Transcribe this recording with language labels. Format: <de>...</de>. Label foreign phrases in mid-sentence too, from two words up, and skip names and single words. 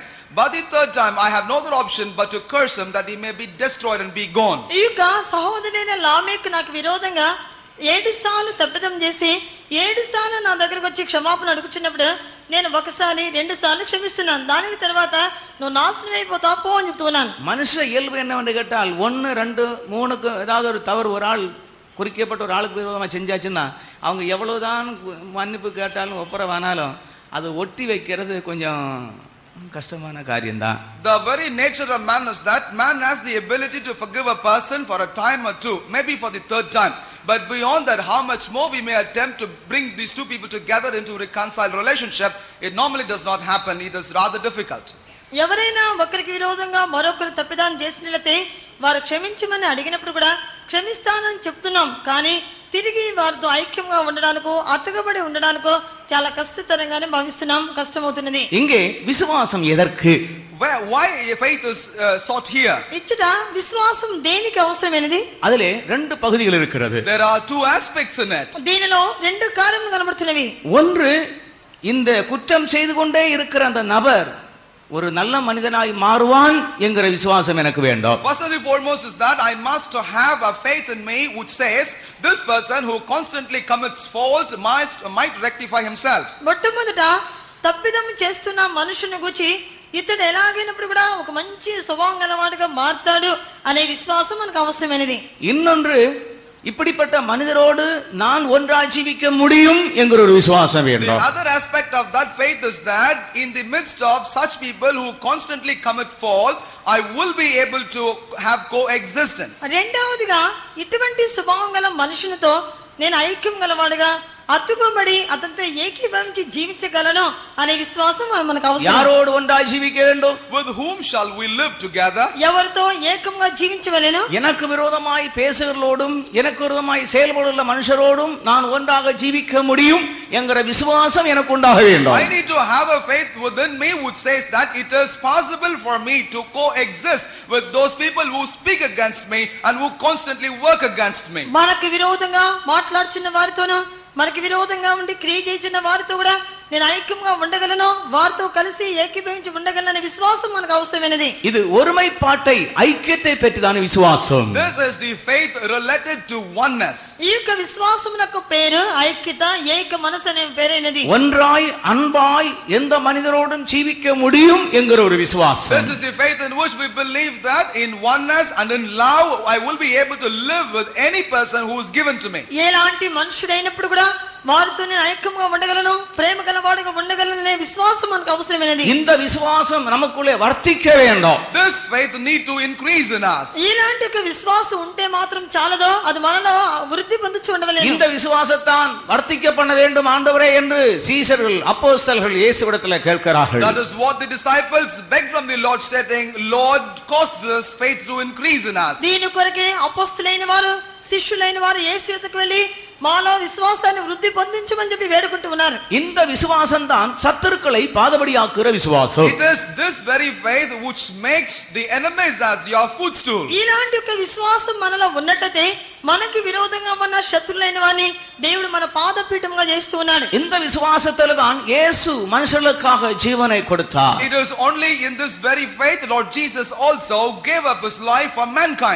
<en>But the 3rd time I have no other option but to curse him that he may be destroyed and be gone.</en> <te>ఈ యొక్క సహోదరుడైన లామేక్ నాకు విరోధంగా 7 సార్లు తప్పిదం చేసి 7 సార్లు నా దగ్గరకు వచ్చి క్షమాపణ అడుగుచున్నప్పుడు నేను ఒకసారి 2 సార్లు క్షమిస్తున్నాను. దానికి తర్వాత నువ్వు నాశనం అయిపోతావు పో అని చెప్తున్నాను.</te> <ta>மனுஷ இயல்பு என்னவென்று கேட்டால் 1, 2, 3க்கு ஏதாவது ஒரு தவறு ஒரு ஆள் குறிக்கப்பட்ட ஒரு ஆளுக்கு விரோதமா செஞ்சாச்சுன்னா அவங்க எவ்வளவுதான் மன்னிப்பு கேட்டாலும் ஒப்புரவானாலும் அது ஒட்டி வைக்கிறது கொஞ்சம் கஷ்டமான காரியம்தான்.</ta> <en>The very nature of man is that man has the ability to forgive a person for a time or two, maybe for the 3rd time. But beyond that, how much more we may attempt to bring these two people together into a reconciled relationship, it normally does not happen. It is rather difficult.</en> <te>ఎవరైనా ఒకరికి విరోధంగా మరొకరు తప్పిదానం చేసినట్లయితే వారు క్షమించమని అడిగినప్పుడు కూడా క్షమిస్తానని చెప్తున్నాం, కానీ తిరిగి వారితో ఐక్యంగా ఉండడానికో అతుకబడి ఉండడానికో చాలా కష్టతరంగానే భావిస్తున్నాం, కష్టమవుతున్నది.</te> <ta>இங்கே விசுவாசம் எதற்கு?</ta> <en>Why faith is sought here?</en> <te>ఇచ్చట విశ్వాసం దేనికి అవసరమైనది?</te> <ta>அதிலே 2 பகுதிகள் இருக்கிறது.</ta> <en>There are 2 aspects in it.</en> <te>దీనిలో 2 కార్యములు కనబడుతున్నవి.</te> <ta>ஒன்று, இந்த குற்றம் செய்து கொண்டே இருக்கிற அந்த நபர் ஒரு நல்ல மனிதனாய் மாறுவான் என்கிற விசுவாசம் எனக்கு வேண்டும்.</ta> <en>First and foremost is that I must have a faith in me which says this person who constantly commits fault might rectify himself.</en> <te>మొట్టమొదట తప్పిదం చేస్తున్న మనుషుని గురించి ఇతడు ఎలాగైనప్పుడు కూడా ఒక మంచి స్వభావం గలవాడుగా మారతాడు అనే విశ్వాసం మనకు అవసరమైనది.</te> <ta>இன்னொன்று, இப்படிப்பட்ட மனிதரோடு நான் ஒன்றாய் ஜீவிக்க முடியும் என்கிற ஒரு விசுவாசம்</ta> <en>The</en> <ta>வேண்டும்.</ta> <en>other aspect of that faith is that in the midst of such people who constantly commit fault, I will be able to have coexistence.</en> <te>రెండవదిగా ఇటువంటి స్వభావం గల మనుషునితో నేను ఐక్యం గలవాడుగా అతుకోబడి అతనితో ఏకీభవించి జీవించగలను అనే విశ్వాసం మనకు అవసరం.</te> <ta>யாரோடு ஒன்றாய் ஜீவிக்க வேண்டும்?</ta> <en>With whom shall we live together?</en> <te>ఎవరితో ఏకంగా జీవించవలెను?</te> <ta>எனக்கு விரோதமாய் பேசுகிறவர்களோடும் எனக்கு விரோதமாய் செயல்படுள்ள மனுஷரோடும் நான் ஒன்றாக ஜீவிக்க முடியும் என்கிற விசுவாசம் எனக்கு உண்டாக வேண்டும்.</ta> <en>I need to have a faith within me which says that it is possible for me to coexist with those people who speak against me and who constantly work against me.</en> <te>మనకు విరోధంగా మాట్లాడుచున్న వారితోనూ మనకి విరోధంగా ఉండి క్రియ చేస్తున్న వారితో కూడా నేను ఐక్యంగా ఉండగలను, వారితో కలిసి ఏకీభవించి ఉండగలననే విశ్వాసం మనకు అవసరమైనది.</te> <ta>இது ஒருமைப்பாட்டை ஐக்கியத்தை பற்றிதான விசுவாசம்.</ta> <en>This is the faith related to oneness.</en> <te>ఈ యొక్క విశ్వాసమునకు పేరు ఐక్యత, ఏక మనసు అనే పేరైనది.</te> <ta>ஒன்றாய் அன்பாய் எந்த மனிதரோடும் ஜீவிக்க முடியும் என்கிற ஒரு விசுவாசம்.</ta> <en>This is the faith in which we believe that in oneness and in love I will be able to live with any person who is given to me.</en> <te>ఎలాంటి మనుషుడైనప్పుడు కూడా వారితోనే ఐక్యంగా ఉండగలను, ప్రేమ గలవాడుగా ఉండగలనే విశ్వాసం మనకు అవసరమైనది.</te> <ta>இந்த விசுவாசம் நமக்குள்ளே வர்த்திக்க வேண்டும்.</ta> <en>This faith need to increase in us.</en> <te>ఇలాంటి ఒక విశ్వాసం ఉంటే మాత్రం చాలదో, అది మనలో వృద్ధి పొందుచు ఉండవలేను.</te> <ta>இந்த விசுவாசத்தான் வர்த்திக்க பண்ண வேண்டும் ஆண்டவரே என்று சீஷர்கள் அப்போஸ்தலர்கள் இயேசுவிடத்தில் கேட்கிறார்கள்.</ta> <en>That is what the disciples begged from the Lord, saying, Lord, cause this faith to increase in us.</en> <te>దీని కొరకే అపోస్తలులైన వారు, శిష్యులైన వారు యేసు యొద్దకు వెళ్ళి మాలో విశ్వాసాన్ని వృద్ధి పొందించమని చెప్పి వేడుకుంటూ ఉన్నారు.</te> <ta>இந்த விசுவாசம் தான் சத்துருக்களை பாதபடியாக்குற விசுவாசம்.</ta> <en>It is this very faith which makes the enemies as your footstool.</en> <te>ఇలాంటి ఒక విశ్వాసం మనలో ఉన్నట్లయితే మనకి విరోధంగా ఉన్న శత్రులైన వారిని దేవుడు మన పాదపీఠంగా చేస్తూ ఉన్నాడు.</te> <ta>இந்த விசுவாசத்துல தான் இயேசு மனுஷர்களுக்காக ஜீவனை கொடுத்தார்.</ta> <en>It is only in this very faith Lord Jesus also gave up his life for mankind.</en>